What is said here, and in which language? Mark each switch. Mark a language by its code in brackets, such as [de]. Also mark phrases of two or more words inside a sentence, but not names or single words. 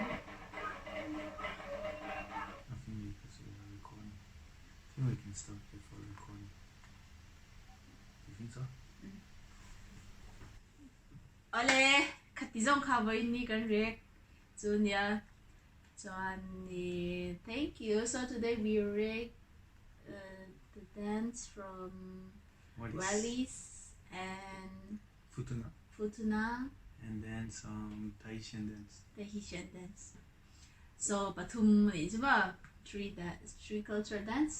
[en] I think because we are recording. I think we can stop before recording. You think so? Ole, katizong cover ni kan rek. Junia, Johnny, thank you. So today we read the dance from Wallis and Futuna. And then some Tahitian dance. So Batum is about three culture dance.